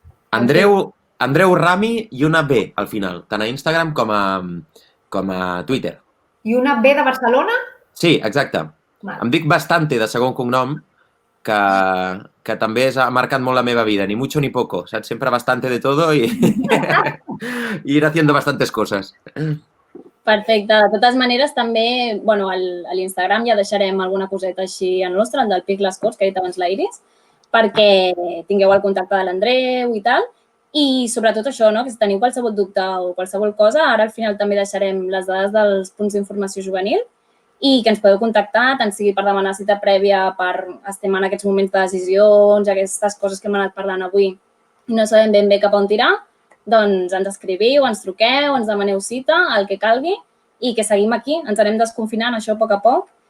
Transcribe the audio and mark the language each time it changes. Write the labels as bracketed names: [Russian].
[Catalan] Andreu Rami i una B al final, tant a Instagram com a Twitter. I una B de Barcelona? Sí, exacte. Em dic Bastante, de segon cognom, que també ha marcat molt la meva vida. [Spanish] Ni mucho ni poco. Saps? Sempre bastante de todo i ir haciendo bastantes coses. [Catalan] Perfecte. De totes maneres, també, bueno, a l'Instagram ja deixarem alguna coseta així al nostre, el del Pic Les Corts, que ha dit abans la Iris, perquè tingueu el contacte de l'Andreu i tal. I sobretot això, no? Que si teniu qualsevol dubte o qualsevol cosa, ara al final també deixarem les dades dels punts d'informació juvenil i que ens podeu contactar, tant sigui per demanar cita prèvia, estem en aquests moments de decisions, aquestes coses que hem anat parlant avui i no sabem ben bé cap on tirar, doncs ens escriviu, ens truqueu, ens demaneu cita, el que calgui i que seguim aquí, ens anem desconfinant això a poc a poc.